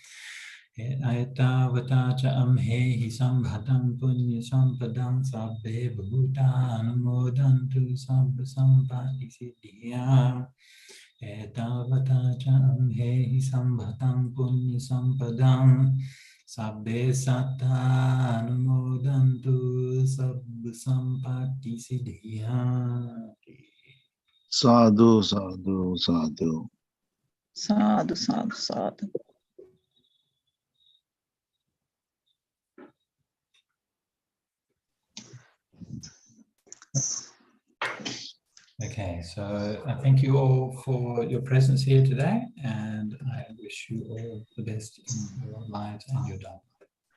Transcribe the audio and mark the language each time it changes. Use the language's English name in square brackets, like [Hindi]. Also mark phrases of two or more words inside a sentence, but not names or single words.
[Pali] etavata ca amhehi sambhatang punya sampadang sabbe bhuta anumodantu sabba sampati siddhya etavata ca amhehi sambhatang punya sampadang sabbe satta anumodantu sabba sampati siddhya. Sadhu, sadhu, sadhu. Sadhu, sadhu, sadhu. [English] Okay, so I thank you all for your presence here today, and I wish you all the best in your lives and your Dhamma.